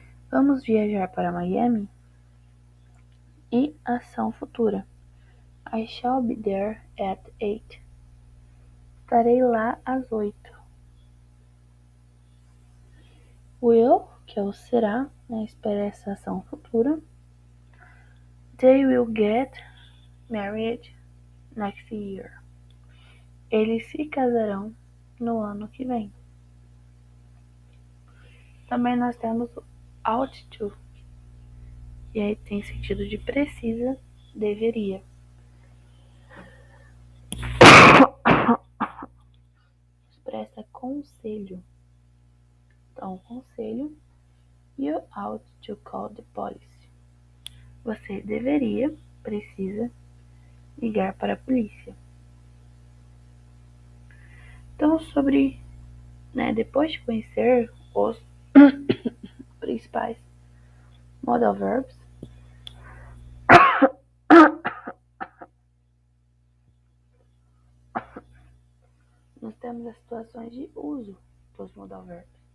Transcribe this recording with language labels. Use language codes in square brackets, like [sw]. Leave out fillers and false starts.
[pt] Vamos viajar para Miami? E ação futura, [en] I shall be there at 8. [pt] Estarei lá às 8. Will, que é o será, né, expressa ação futura. [en] They will get married next year. [pt] Eles se casarão no ano que vem. Também nós temos o ought to, e aí tem sentido de precisa, deveria. Expressa conselho. Então, conselho, [en] you ought to call the police. [pt] Você deveria, precisa, ligar para a polícia. Então, sobre, né, depois de conhecer os principais modal verbs, nós temos as situações de uso dos modal verbs.